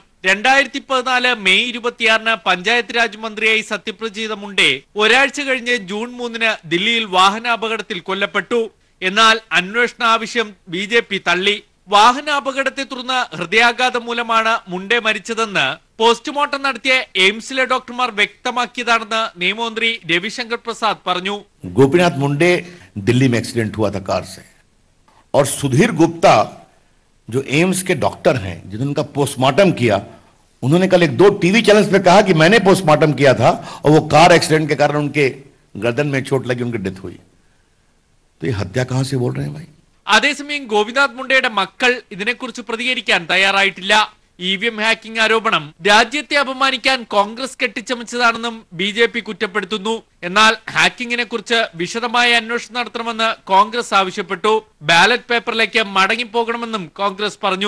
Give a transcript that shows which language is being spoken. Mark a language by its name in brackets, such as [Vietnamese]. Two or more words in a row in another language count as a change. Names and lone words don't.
[Malayalam] 2014 മെയ് 26 പഞ്ചായത്ത് രാജ് മന്ത്രിയായി സത്യപ്രതിജ്ഞ ചെയ്ത മുണ്ടെ ഒരാഴ്ച കഴിഞ്ഞ് ജൂൺ 3 ദില്ലിയിൽ വാഹനാപകടത്തിൽ കൊല്ലപ്പെട്ടു. എന്നാൽ അന്വേഷണ ആവശ്യം BJP തള്ളി. വാഹനാപകടത്തെ തുടർന്ന് ഹൃദയാഘാതം മൂലമാണ് മുണ്ടെ മരിച്ചതെന്ന് പോസ്റ്റ്മോർട്ടം നടത്തിയ എയിംസിലെ ഡോക്ടർമാർ വ്യക്തമാക്കിയതാണെന്ന് നിയമമന്ത്രി രവിശങ്കർ പ്രസാദ് പറഞ്ഞു. [Hindi] ഗോപിനാഥ് മുണ്ടെ दिल्ली में एक्सीडेंट हुआ था कार से और सुधीर गुप्ता जो एम्स के डॉक्टर हैं जिन्होंने उनका पोस्टमार्टम किया, उन्होंने कल 2 [English] TV channels [Hindi] पे कहा कि मैंने पोस्टमार्टम किया था और वो [English] car accident [Hindi] के कारण उनके गर्दन में चोट लगी, उनकी डेथ हुई. तो ये हत्या कहां से बोल रहे हैं भाई? [Malayalam] അതേസമയം ഗോപിനാഥ് മുണ്ടയുടെ മക്കൾ ഇതിനെക്കുറിച്ച് പ്രതികരിക്കാൻ തയ്യാറായിട്ടില്ല. [English] EVM hacking [Malayalam] ആരോപണം രാജ്യത്തെ അപമാനിക്കാൻ കോൺഗ്രസ് കെട്ടിച്ചമച്ചതാണെന്നും BJP കുറ്റപ്പെടുത്തുന്നു. എന്നാൽ ഹാക്കിങ്ങിനെ കുറിച്ച് വിശദമായ അന്വേഷണം നടത്തണമെന്ന് കോൺഗ്രസ് ആവശ്യപ്പെട്ടു. ബാലറ്റ് പേപ്പറിലേക്ക് മടങ്ങിപ്പോകണമെന്നും കോൺഗ്രസ് പറഞ്ഞു.